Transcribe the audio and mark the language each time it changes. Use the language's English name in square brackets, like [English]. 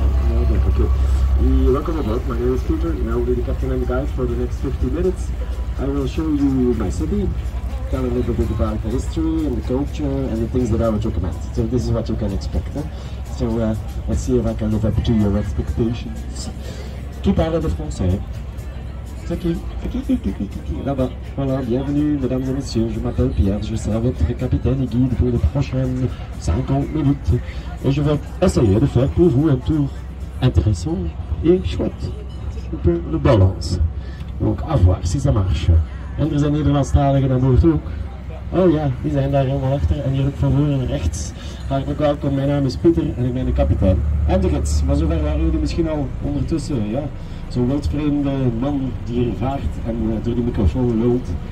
[English] No, okay. Welcome aboard. My name is Peter, and I will be the captain and guide for the next 50 minutes. I will show you my city, tell a little bit about the history and the culture and the things that I would recommend. So this is what you can expect. Huh? So let's see if I can live up to your expectations. Keep out of the français. [French] C'est qui? Là-bas. Voilà, bienvenue mesdames et messieurs, je m'appelle Pierre, je serai votre capitaine et guide pour les prochaines 50 minutes. Et je vais essayer de faire pour vous un tour intéressant et chouette. Un peu de balance. Donc, à voir si ça marche. [Dutch] En er zijn Nederlandstaligen aan boord ook. Oh ja, die zijn daar helemaal achter. En hier ook van voren rechts. Hartelijk welkom, mijn naam is Pieter en ik ben de kapitein. En de gids, maar zover waren jullie misschien al ondertussen, ja. Zo'n wildvreemde man die hier vaart en door die microfoon lult.